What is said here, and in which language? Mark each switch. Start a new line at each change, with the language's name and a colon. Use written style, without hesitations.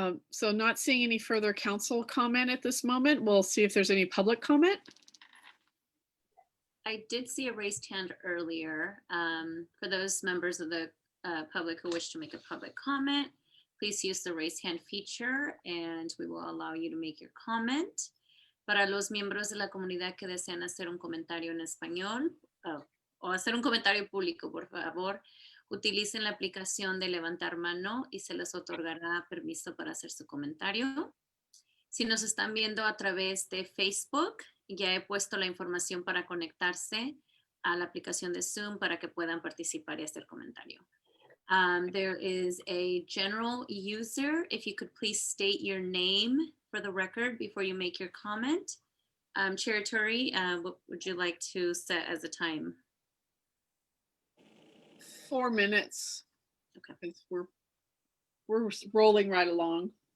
English: So not seeing any further council comment at this moment. We'll see if there's any public comment. I did see a raised hand earlier. For those members of the public who wish to make a public comment, please use the raise hand feature and we will allow you to make your comment.
Spanish: Para los miembros de la comunidad que desean hacer un comentario en español o hacer un comentario público, por favor, utilicen la aplicación de levantar mano y se les otorgará permiso para hacer su comentario. Si nos están viendo a través de Facebook, ya he puesto la información para conectarse a la aplicación de Zoom para que puedan participar y hacer comentario.
English: There is a general user. If you could please state your name for the record before you make your comment. Chair Iturri, what would you like to set as a time? 4 minutes. Okay. Because we're rolling right along.